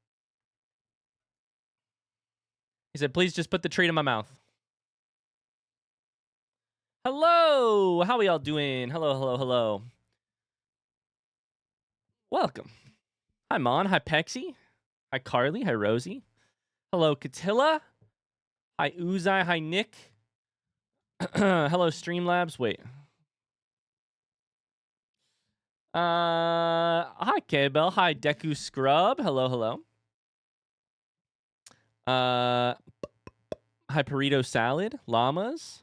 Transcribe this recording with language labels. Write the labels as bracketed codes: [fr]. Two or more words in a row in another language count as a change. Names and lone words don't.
[en] He said, please just put the treat in my mouth. Hello! How are y'all doing? Hello, hello, hello. Welcome. Hi, Mon. Hi, Pexy. Hi, Carly. Hi, Rosie. Hello, Catilla. Hi, Uzai. Hi, Nick. Hello, Streamlabs. Wait. Hi, K-Bell. Hi, Deku Scrub. Hello, hello. Hi, Burrito Salad. Llamas.